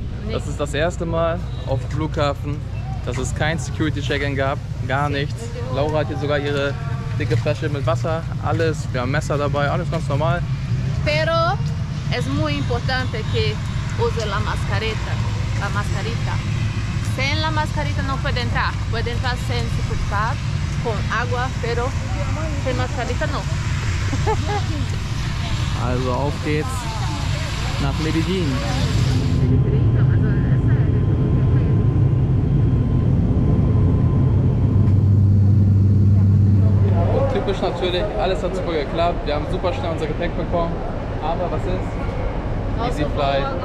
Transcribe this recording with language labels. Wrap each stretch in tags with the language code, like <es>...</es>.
<de>Das ist das erste Mal auf dem Flughafen, dass es kein Security-Check-In gab, gar nichts. Laura hat hier sogar ihre dicke Flasche mit Wasser, alles, wir haben Messer dabei, alles ganz normal.</de> <es>Pero es muy importante que use la mascarita. Sin la mascarita no puede entrar sin certificado, con agua, pero sin mascarita no.</es> <de>Also auf geht's nach Medellin. Und typisch natürlich, alles hat super geklappt. Wir haben super schnell unser Gepäck bekommen. Aber was ist? Easy Fly.</de>